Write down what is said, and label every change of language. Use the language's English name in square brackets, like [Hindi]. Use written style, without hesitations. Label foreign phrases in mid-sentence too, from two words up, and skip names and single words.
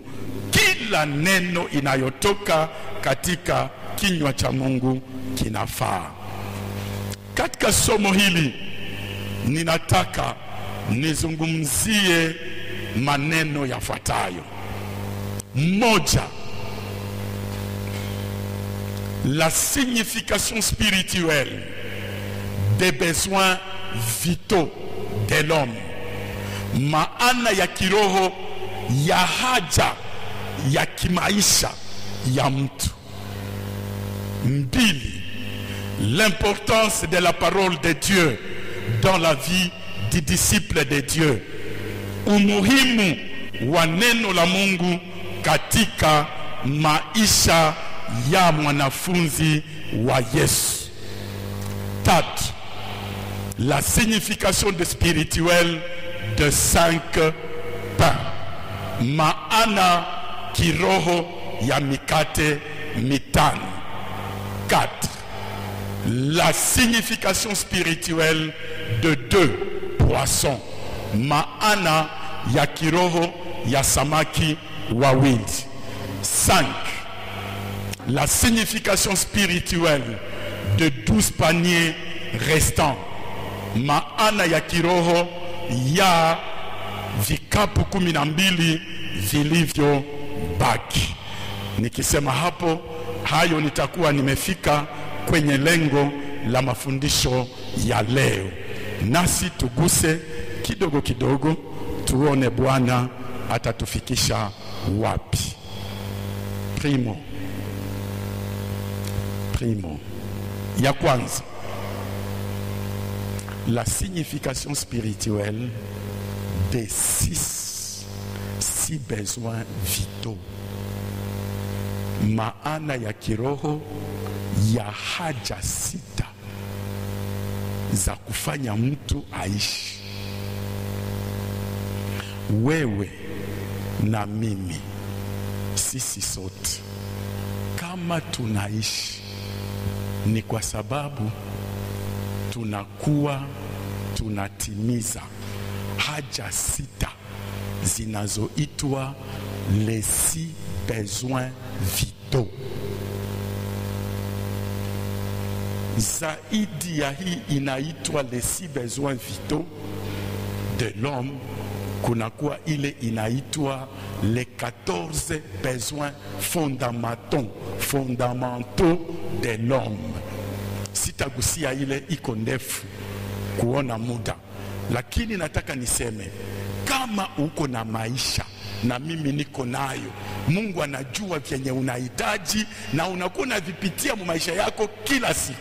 [Swahili] Kila neno inayotoka katika kinywa cha Mungu kinafaa. Katika somo hili ninataka nizungumzie maneno yafuatayo. Moja, [French] la signification spirituelle des besoins vitaux de l'homme. [Swahili] Maana ya kiroho ya haja ya kimaisha ya mtu. Mbili, [French] l'importance de la parole de Dieu dans la vie du disciple de Dieu. [Swahili] Umuhimu wa neno la Mungu katika maisha ya mwanafunzi wa Yesu. Tatu, [French] la signification de spirituelle de 5 pains. [Swahili] Maana kiroho ya mikate mitano. 4. [French] La signification spirituelle de 2 poissons. [Swahili] Maana ya kiroho ya samaki wawili. 5. [French] La signification spirituelle de 12 paniers restants. [Swahili] Maana ya kiroho ya vikapu 12 vilivyo baki. Nikisema hapo, hayo nitakuwa nimefika kwenye lengo la mafundisho ya leo. Nasi tuguse kidogo kidogo, tuone Bwana atatufikisha wapi. Primo. Ya kwanza, [French] la signification spirituelle des 6 besoins vitaux. [Swahili] Maana ya kiroho ya haja 6 za kufanya mtu aishi. Wewe na mimi, sisi sote kama tunaishi ni kwa sababu tunakuwa tunatimiza haja 6 zinazoitwa [French] les 6 besoins vitaux. [Swahili] Zaidi ya hii inaitwa [French] les 6 besoins vitaux de l'homme, [Swahili] kunakuwa ile inaitwa [French] les 14 besoins fondamentaux de l'homme. [Swahili] Sitagusia ile, iko ndefu kuona muda, lakini nataka niseme kama uko na maisha na mimi niko nayo, Mungu anajua vyenye unahitaji na unakuwa unavipitia mu maisha yako kila siku.